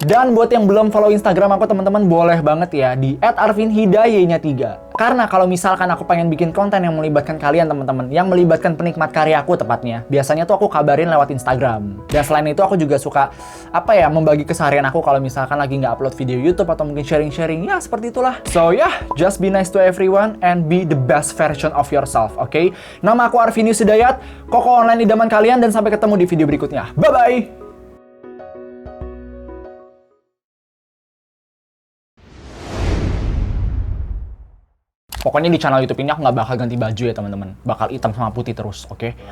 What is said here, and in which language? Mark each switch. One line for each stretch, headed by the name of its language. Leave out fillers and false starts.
Indonesian: Dan buat yang belum follow Instagram aku teman-teman, boleh banget ya di @arvinhidayenya3. Karena kalau misalkan aku pengen bikin konten yang melibatkan kalian teman-teman, yang melibatkan penikmat karyaku tepatnya, biasanya tuh aku kabarin lewat Instagram. Dan selain itu aku juga suka membagi keseharian aku kalau misalkan lagi nggak upload video YouTube atau mungkin sharing-sharing, ya seperti itulah.
English: So just be nice to everyone and be the best version of yourself, oke?
Indonesian: Nama aku Arvinius Hidayat, Koko online idaman kalian, dan sampai ketemu di video berikutnya.
English: Bye-bye!
Indonesian: Pokoknya di channel YouTube ini aku nggak bakal ganti baju ya teman-teman. Bakal hitam sama putih terus, oke?